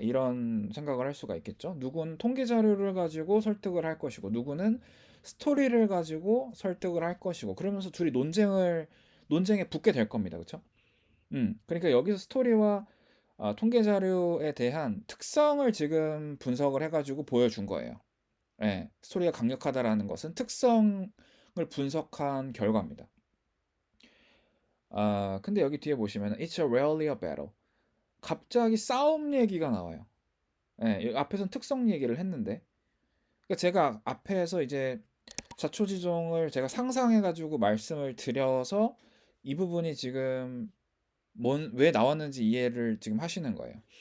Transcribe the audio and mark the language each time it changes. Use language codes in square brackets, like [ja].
[ko] 이런 생각을 할 수가 있겠죠. 누구는 통계 자료를 가지고 설득을 할 것이고, 누구는 스토리를 가지고 설득을 할 것이고, 그러면서 둘이 논쟁에 붙게 될 겁니다. 그렇죠? 그러니까 여기서 스토리와 통계 자료에 대한 특성을 지금 분석을 해가지고 보여준 거예요. 예, 스토리가 강력하다라는 것은 특성을 분석한 결과입니다. 근데 여기 뒤에 보시면 [en] It's a rarely a battle. [ko] 갑자기 싸움 얘기가 나와요. 예, 여기 앞에선 특성 얘기를 했는데, 그러니까 제가 앞에서 이제 자초지종을 제가 상상해가지고 말씀을 드려서 이 부분이 지금 왜 나왔는지 이해를 지금 하시는 거예요.